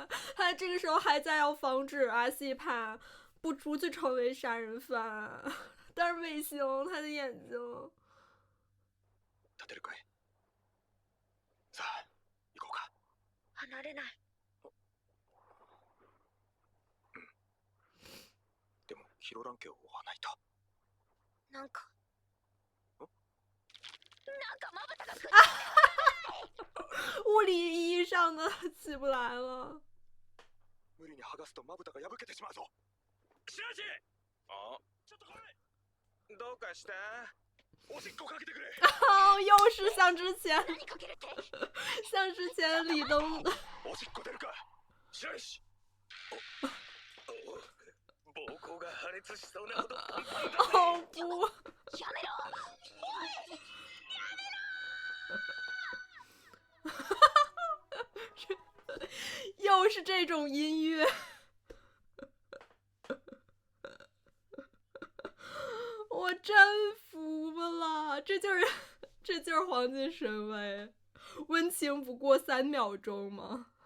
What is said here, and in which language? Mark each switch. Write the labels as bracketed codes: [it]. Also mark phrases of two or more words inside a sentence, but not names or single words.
[zh] 他这个时候还在要防止阿西帕不去成为杀人犯，但是卫星他的眼睛。 [ja] 立てるかい。さあ、行こうか。離れない。うん。でもヒロラン家を追わないと。なんかまぶたが [zh] 物理意义上的起不来了。 [ja] 無理に剥がすとまぶたが破けてしまうぞ。白石！あ、ちょっと来い。どうかした？おしっこかけてくれ。 [zh] 哦，又是像之前李登。 [ja] おしっこ出るか？白石。膀胱が破裂しそうなほどパンパンだ。 [zh] 哦不！ [ja] やめろ！ [zh] 又是这种音乐。我真服了，这就是黄金神威，温情不过3秒钟吗？